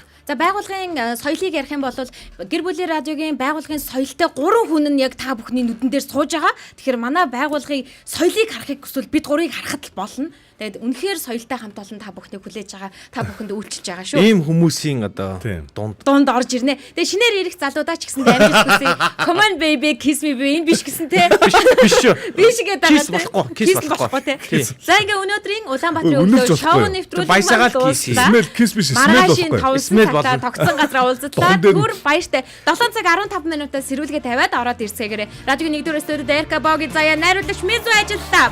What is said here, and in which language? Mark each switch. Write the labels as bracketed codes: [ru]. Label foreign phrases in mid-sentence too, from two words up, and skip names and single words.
[mn] За байгууллагын соёлыг ярих юм бол гэр бүлийн радиогийн байгууллагын соёлтой 3 хүн нь яг та бүхний нүдэн дээр сууж байгаа. Тэгэхээр манай байгууллагын соёлыг харахыг хүсвэл бид гурыг харахад л болно. Тэгээд үнэхээр соёлтой хамт олон та бүхнийг хүлээж байгаа, та бүхэнд үйлчилж байгаа шүү. Ийм хүмүүсийн одоо дунд орж ирнэ. Тэгээд шинээр ирэх залуудаа ч гэсэн амжилт хүсье. [en] Come on baby kiss me baby [mn] энэ биш гэсэн те. Биш шүү. Биш гэдэг байгаа. Kiss болохгүй те. За ингээ өнөөдрийн Улаанбаатарын өглөө шоу нэвтрүүлэг баясагаал kiss биш smell болохгүй. Smell болоо. Тогтсон газар уулзлаа. Түр баяртай. 7 цаг 15 минутаас сэрүүлгээ тавиад ороод ирсгээгээрэй. Радиогийн 1-р студид Эрка Боги заяа найруулагч Мизу ажиллаа.